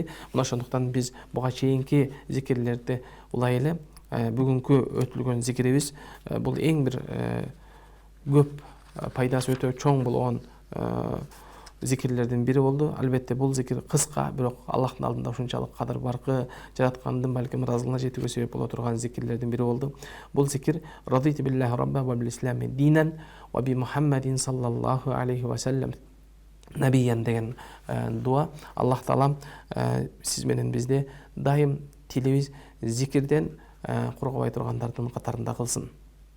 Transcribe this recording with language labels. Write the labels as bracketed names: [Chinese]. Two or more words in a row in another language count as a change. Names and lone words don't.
[Kyrgyz] Мына ошондуктан биз буга чейинки зикирлерди улай эле бүгүнкү өтүлгөн зикирибиз бул эң бир көп пайдасы өтө чоң болгон зикирлердин бири болду. Албетте бул зикир кыска, бирок Аллахтын алдында ушунчалык кадыр баркы, жараткандын балким ыраазылыгына жетүүгө себеп боло турган зикирлердин бири болду. Бул зикир [Arabic] رضيت بالله ربا وبالإسلام دينا وبمحمد صلى الله عليه وسلم نبيا [Kyrgyz] деген дуа. Аллах Таала сиз менен бизди дайым тилибиз зикирден коргобой тургандардын катарында кылсын.